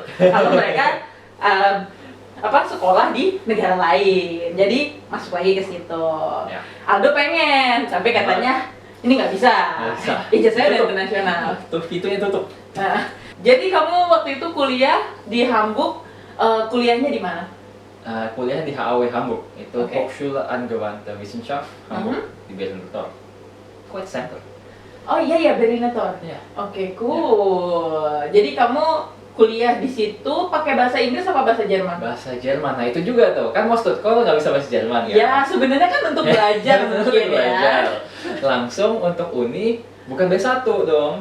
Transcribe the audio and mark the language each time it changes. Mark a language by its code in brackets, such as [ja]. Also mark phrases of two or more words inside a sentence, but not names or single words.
[id] Kalau mereka sekolah di negara lain, jadi masuk lagi ke situ. Ya. Aldo pengen, tapi katanya ini nggak bisa. Ijazahnya udah internasional. Tuh pintunya tutup. Nah, jadi kamu waktu itu kuliah di Hamburg, kuliahnya di mana? Kuliah di HAW Hamburg, itu Oke. Hochschule Angewandte Wissenschaft Hamburg di Berlin-Tor. [en] Quite center. [id] Oh iya Berliner-Tor. Ya. Oke, cool. Jadi kamu kuliah di situ pakai bahasa Inggris apa bahasa Jerman? Bahasa Jerman, nah itu juga tuh, kan mau kalau nggak bisa bahasa Jerman kan? Ya, sebenarnya kan untuk belajar Untuk mungkin belajar. ya. Langsung untuk uni, bukan B1 dong,